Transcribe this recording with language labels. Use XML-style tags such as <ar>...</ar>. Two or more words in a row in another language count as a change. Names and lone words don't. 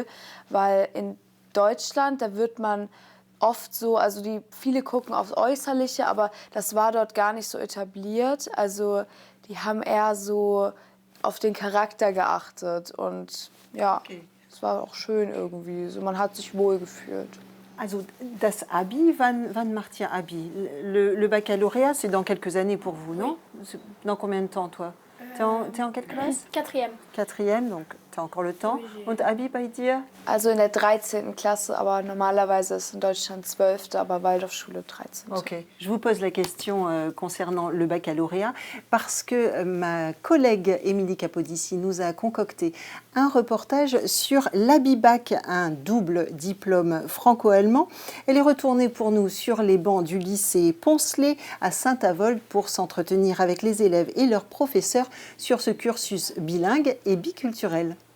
<de>Weil in Deutschland, da wird man oft so, also viele gucken aufs Äußerliche, aber das war dort gar nicht so etabliert. Also die haben eher so auf den Charakter geachtet und ja, es war auch schön irgendwie. So, man hat sich wohl gefühlt. Also das Abi, wann macht ihr Abi?</de> <fr>Le baccalauréat, c'est dans quelques années pour vous, non? Dans combien de temps, toi? T'es en quelle classe? 4e. 4e, donc t'as encore le temps.</fr> <de>Und Abi bei dir? Also in der 13. Klasse, aber normalerweise ist in Deutschland 12., aber Waldorfschule 13. Ok.</de> <fr>Je vous pose la question concernant le baccalauréat parce que ma collègue Émilie Capodici nous a concocté un reportage sur l'ABI-Bac, un double diplôme franco-allemand. Elle est retournée pour nous sur les bancs du lycée Poncelet à Saint-Avold pour s'entretenir avec les élèves et leurs professeurs sur ce cursus bilingue et biculturel.</fr>